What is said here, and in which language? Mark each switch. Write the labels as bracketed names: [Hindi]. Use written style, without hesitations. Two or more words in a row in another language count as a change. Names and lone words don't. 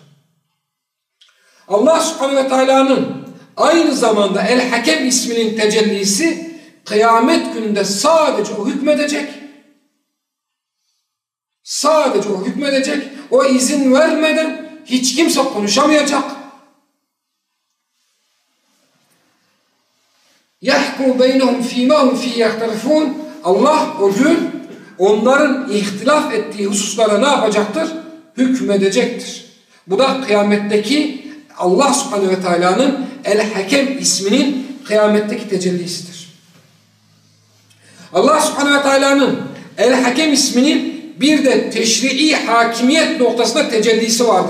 [Turkish] Allah subhanehu ve teala'nın aynı zamanda el-Hakem isminin tecellisi kıyamet gününde sadece o hükmedecek. Sadece o hükmedecek. O izin vermeden hiç kimse konuşamayacak. [Arabic] يَحْكُمُ بَيْنَهُمْ ف۪ي مَا هُمْ ف۪ي يَخْتَرِفُونَ [Turkish] Allah o gün onların ihtilaf ettiği hususlara ne yapacaktır? Hükmedecektir. Bu da kıyametteki Allah subhanehu ve teala'nın el-Hakem isminin kıyametteki tecellisidir. Allah subhanehu ve teala'nın el-Hakem isminin bir de teşrii hakimiyet noktasında tecellisi vardır.